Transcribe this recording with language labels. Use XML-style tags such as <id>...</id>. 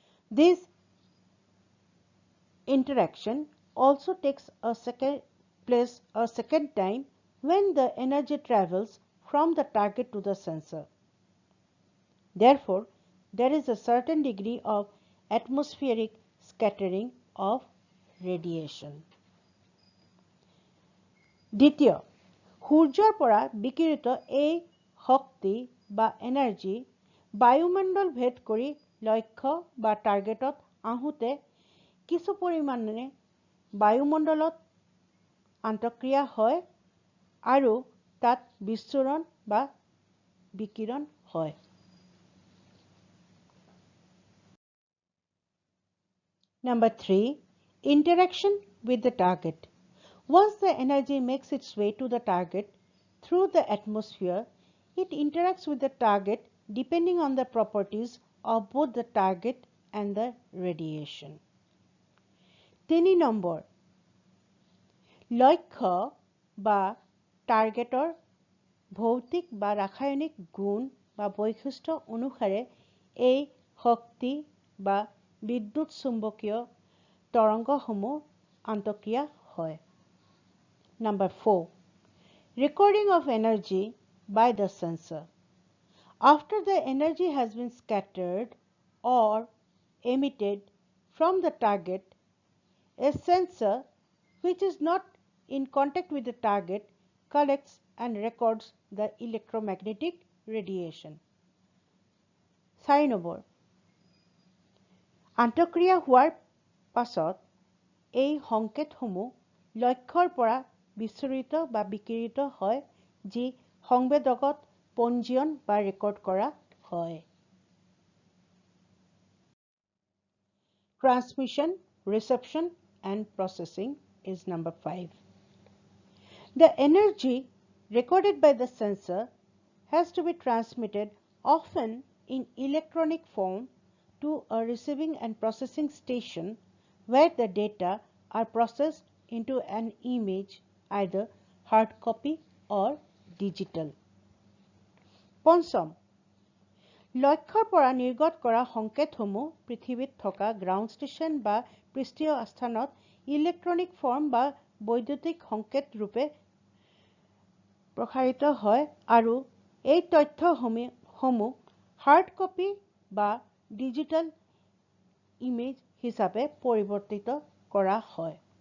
<en>This interaction also takes place a second time when the energy travels from the target to the sensor. Therefore, there is a certain degree of atmospheric scattering of radiation.</en> <as>দ্বিতীয়, সূৰ্যৰ পৰা বিকিৰিত এই শক্তি বা energy বায়ুমণ্ডল ভেদ কৰি লক্ষ্য বা টাৰ্গেটত আহোঁতে কিছু পৰিমাণে বায়ুমণ্ডলত আন্তঃক্ৰিয়া হয় আৰু তাত বিচ্ছুৰণ বা বিকিৰণ হয়।</as> <en>Number 3, interaction with the target. Once the energy makes its way to the target through the atmosphere, it interacts with the target depending on the properties of both the target and the radiation.</en> <as>3 number, লক্ষ্য বা টাৰ্গেটৰ ভৌতিক বা ৰাসায়নিক গুণ বা বৈশিষ্ট্য অনুসাৰে এই শক্তি বা বিদ্যুৎ চুম্বকীয় তৰংগসমূহ আন্তঃক্ৰিয়া হয়।</as> <en>Number 4. Recording of energy by the sensor. After the energy has been scattered or emitted from the target, a sensor which is not in contact with the target collects and records the electromagnetic radiation.</en> <as>4 number আন্তঃক্ৰিয়া হোৱাৰ পাছত এই সংকেতসমূহ লক্ষ্যৰ পৰা বিচ্ছুৰিত বা বিকিৰিত হয় যি সংবেদকত পঞ্জীয়ন বা ৰেকৰ্ড কৰা হয়।</as> <en>Transmission, reception and processing is number 5. The energy recorded by the sensor has to be transmitted often in electronic form to a receiving and processing station where the data are processed into an image, either hard copy or digital.</en> <as>পঞ্চম লক্ষ্যৰ পৰা নিৰ্গত কৰা সংকেতসমূহ পৃথিৱীত থকা ground station বা পৃষ্ঠীয় স্থানত electronic form বা বৈদ্যুতিক সংকেত ৰূপে প্ৰসাৰিত হয় আৰু এই তথ্যসমূহ হাৰ্ড কপি বা ডিজিটেল ইমেজ হিচাপে পৰিৱৰ্তিত কৰা হয়।</as>